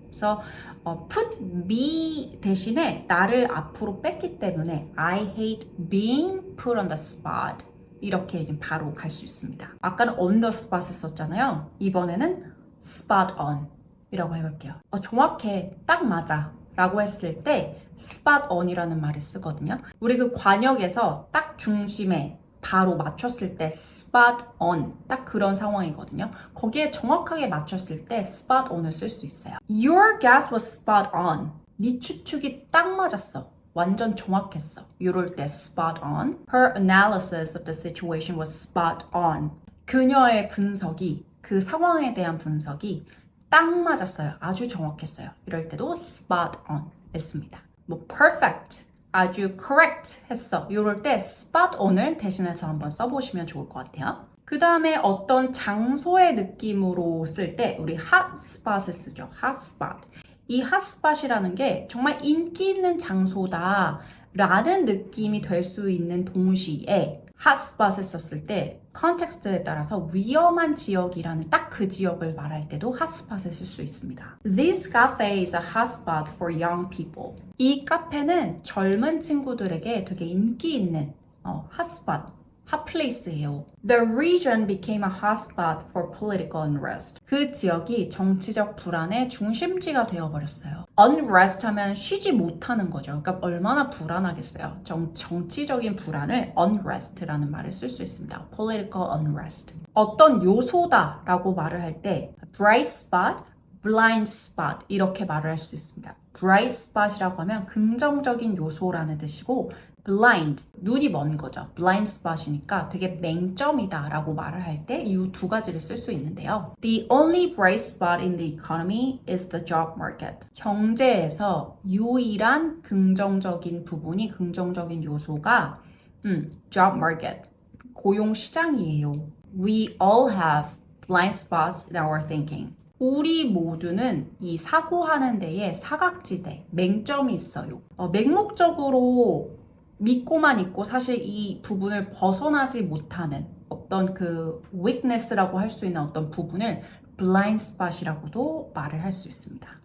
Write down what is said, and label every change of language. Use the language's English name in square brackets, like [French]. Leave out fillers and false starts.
[Korean] 그래서 put me 대신에 나를 앞으로 뺐기 때문에 [English] I hate being put on the spot. [Korean] 이렇게 바로 갈 수 있습니다. 아까는 on the spot을 썼잖아요. 이번에는 spot on 이라고 해볼게요. 정확해, 딱 맞아 라고 했을 때 spot on이라는 말을 쓰거든요. 우리 그 관역에서 딱 중심에 바로 맞췄을 때 spot on 딱 그런 상황이거든요. 거기에 정확하게 맞췄을 때 spot on을 쓸 수 있어요. [English] Your guess was spot on. [Korean] 네 추측이 딱 맞았어. 완전 정확했어. 이럴 때 spot on. [English] Her analysis of the situation was spot on. [Korean] 그녀의 분석이, 그 상황에 대한 분석이 딱 맞았어요. 아주 정확했어요. 이럴 때도 spot on 했습니다. 뭐 perfect, 아주 correct 했어. 이럴 때 spot on을 대신해서 한번 써보시면 좋을 것 같아요. 그 다음에 어떤 장소의 느낌으로 쓸 때 우리 hot spot을 쓰죠. hot spot. 이 핫스팟이라는 게 정말 인기 있는 장소다 라는 느낌이 될 수 있는 동시에 핫스팟을 썼을 때 컨텍스트에 따라서 위험한 지역이라는 딱 그 지역을 말할 때도 핫스팟을 쓸 수 있습니다. [English] This cafe is a hotspot for young people. [Korean] 이 카페는 젊은 친구들에게 되게 인기 있는 핫스팟, 핫플레이스예요. [English] The region became a hotspot for political unrest. [Korean] 그 지역이 정치적 불안의 중심지가 되어버렸어요. Unrest 하면 쉬지 못하는 거죠. 그러니까 얼마나 불안하겠어요. 정치적인 불안을 unrest라는 말을 쓸 수 있습니다. [English] Political unrest. [Korean] 어떤 요소다라고 말을 할 때 bright spot, blind spot 이렇게 말을 할 수 있습니다. bright spot이라고 하면 긍정적인 요소라는 뜻이고 blind, 눈이 먼 거죠. blind spot이니까 되게 맹점이다 라고 말을 할 때 이 두 가지를 쓸 수 있는데요. [English] The only bright spot in the economy is the job market. [Korean] 경제에서 유일한 긍정적인 부분이, 긍정적인 요소가 job market, 고용 시장이에요. [English] We all have blind spots in our thinking. [Korean] 우리 모두는 이 사고하는 데에 사각지대, 맹점이 있어요. 맹목적으로 믿고만 있고 사실 이 부분을 벗어나지 못하는 어떤 그 weakness라고 할 수 있는 어떤 부분을 blind spot이라고도 말을 할 수 있습니다.